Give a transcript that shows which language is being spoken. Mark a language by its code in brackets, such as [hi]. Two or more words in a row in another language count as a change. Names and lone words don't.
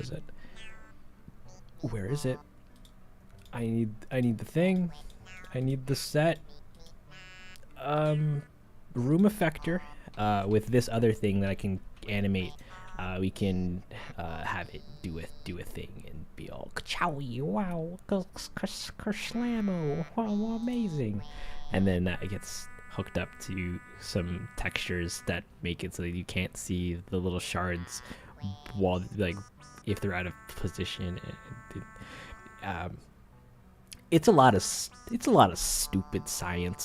[en] Where is it? I need the thing. I need the set. Room effector. With this other thing that I can animate, we can have it do a thing and be all ka-chowie, wow, kerslamo, wow, amazing, and then that gets hooked up to some textures that make it so that you can't see the little shards while, like, if they're out of position. It's a lot of stupid science.